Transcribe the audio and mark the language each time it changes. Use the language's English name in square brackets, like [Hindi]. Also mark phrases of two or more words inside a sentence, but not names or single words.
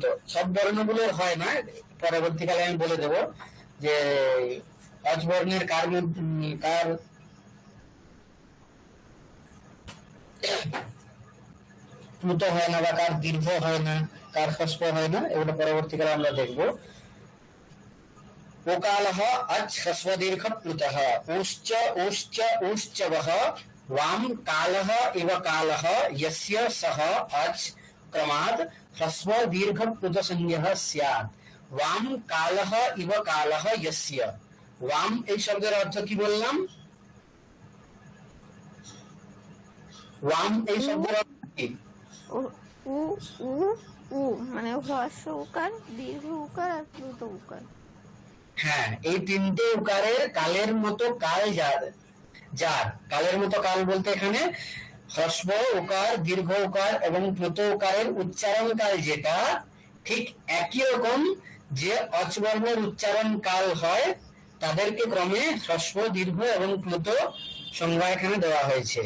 [Bangla] সব বর্ণগুলোর হয় না, পরবর্তীকালে আমি বলে দেব যে অজ বর্ণের কার প্লুত হয় না বা কার দীর্ঘ হয় না, কার হ্রস্ব হয় না, এগুলো পরবর্তীকালে আমরা দেখব। [Sanskrit] ওকালহ অজ হ্রস্ব দীর্ঘ প্লুতঃ উশ্চ উশ্চ উশ্চবহ वाम कालः इव कालः यस्य सः अच् क्रमात् ह्रस्व दीर्घ प्लुत संज्ञः स्यात्। वाम कालः इव कालः यस्य, वाम [Bangla] এই শব্দের অর্থ কি বললাম? वाम এই শব্দের অর্থ কি? উ উ উ উ মানে হ্রস্ব উকার, দীর্ঘ উকার আর প্লুত উকার। হ্যাঁ, এই তিনটে উকারের কালের মতো কাল যার, যার কালের মতো কাল বলতে এখানে হ্রস্ব উকার, দীর্ঘ উকার এবং প্লুত উকারের উচ্চারণ কাল যেটা ঠিক একই রকম যে অচ বর্ণের উচ্চারণ কাল হয় তাদেরকে ক্রমে হ্রস্ব, দীর্ঘ এবং প্লুত সংজ্ঞা এখানে দেওয়া হয়েছে।